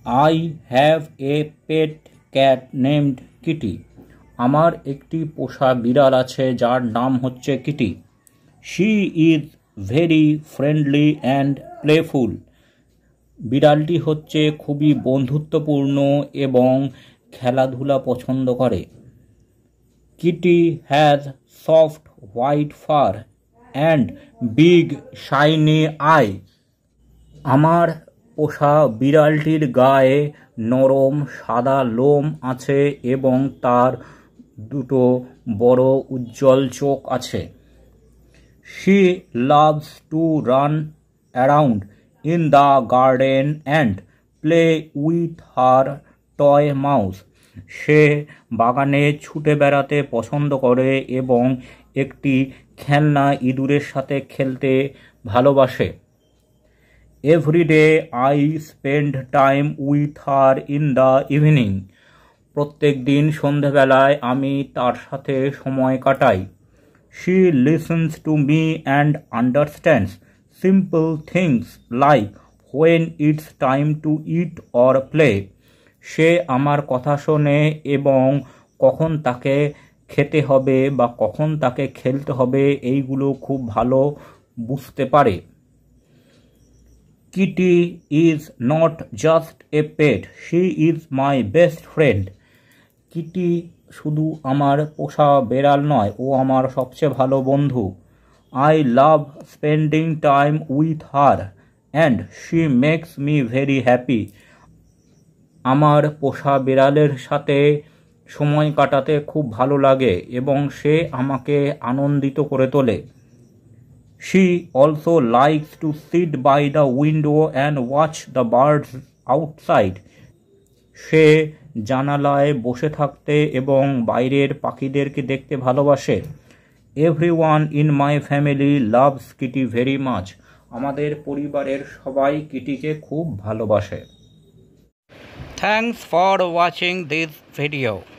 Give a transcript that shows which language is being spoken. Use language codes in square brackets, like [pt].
[en] I have a pet cat named Kitty. [bn] আমার একটি পোষা বিড়াল আছে যার নাম হচ্ছে Kitty. [en] She is very friendly and playful. [bn] বিড়ালটি হচ্ছে খুবই বন্ধুত্বপূর্ণ এবং খেলাধুলা পছন্দ করে। [en] Kitty has soft white fur and big shiny eyes. [bn] আমার পোষা বিড়ালটির গায়ে নরম সাদা লোম আছে এবং তার দুটো বড় উজ্জ্বল চোখ আছে। [en] She loves to run around in the garden and play with her toy mouse. [bn] সে বাগানে ছুটে বেড়াতে পছন্দ করে এবং একটি খেলনা ইঁদুরের সাথে খেলতে ভালোবাসে। [en] Every day I spend time with her in the evening. [bn] প্রত্যেক দিন সন্ধেবেলায় আমি তার সাথে সময় কাটাই। [en] She listens to me and understands simple things like when it's time to eat or play. [bn] সে আমার কথা শোনে এবং কখন তাকে খেতে হবে বা কখন তাকে খেলতে হবে এইগুলো খুব ভালো বুঝতে পারে। [en] Kitty is not just a pet, she is my best friend. [bn] Kitty শুধু আমার পোষা বেড়াল নয়, ও আমার সবচেয়ে ভালো বন্ধু। [en] I love spending time with her and she makes me very happy. [bn] আমার পোষা বেড়ালের সাথে সময় কাটাতে খুব ভালো লাগে এবং সে আমাকে আনন্দিত করে তোলে। [en] She also likes to sit by the window and watch the birds outside. [bn] সে জানালায় বসে থাকতে এবং বাইরের পাখিদেরকে দেখতে ভালোবাসে। [en] Everyone in my family loves Kitty very much. [bn] আমাদের পরিবারের সবাই কিটিকে খুব ভালোবাসে। [en] Thanks for watching this video.